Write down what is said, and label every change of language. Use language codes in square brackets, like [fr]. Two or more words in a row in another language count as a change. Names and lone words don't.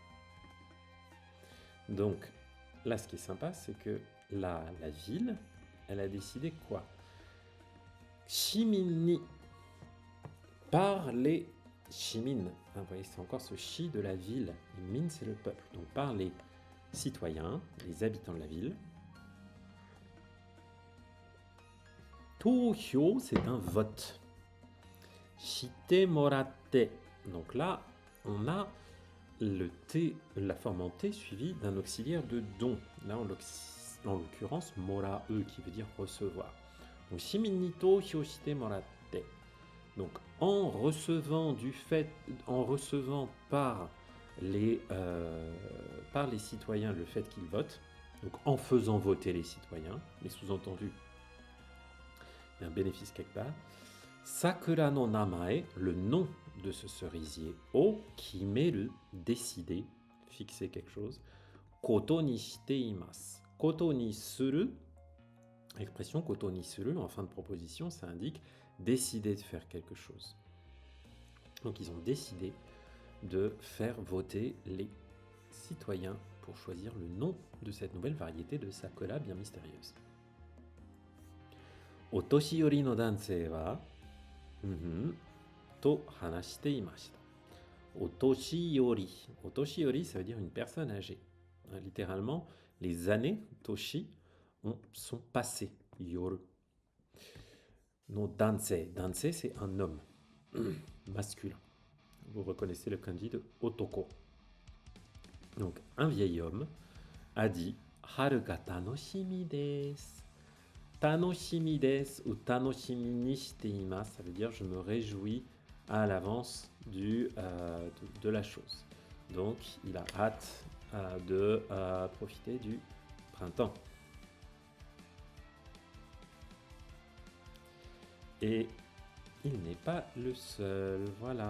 [fr] Donc, là, ce qui est sympa, c'est que la ville, elle a décidé quoi? [ja] 市民に, [fr] par les shimin. Vous voyez, c'est encore ce shi de la ville. Et min, c'est le peuple. Donc, par les citoyens, les habitants de la ville. Touhyou, c'est un vote. [ja] してもらって. [fr] Donc là, on a le T, la forme en T suivie d'un auxiliaire de don. Là, en l'occurrence, morae, qui veut dire recevoir. Donc, [ja] 市民に投票してもらって. [fr] Donc, en recevant par les citoyens le fait qu'ils votent, donc en faisant voter les citoyens, mais sous-entendu, un bénéfice quelque part. [ja] 桜の名前, [fr] le nom de ce cerisier, [ja] を決める, [fr] décider, fixer quelque chose, [ja] ことにしています. ことにする, expression ことにする, [fr] en fin de proposition, ça indique décider de faire quelque chose. Donc ils ont décidé de faire voter les citoyens pour choisir le nom de cette nouvelle variété de sakura bien mystérieuse. [ja] お年寄りの男性はと話していました. お年寄り. お年寄り, [fr] ça veut dire une personne âgée. Littéralement, les années, toshi, sont passées. [ja] よる。の男性. Dansei, [fr] c'est un homme masculin. Vous reconnaissez le kanji de otoko. Donc, un vieil homme a dit [ja] 春が楽しみです. 楽しみです ou 楽しみにしています, [fr] ça veut dire je me réjouis à l'avance de la chose. Donc, il a hâte de profiter du printemps. Et il n'est pas le seul.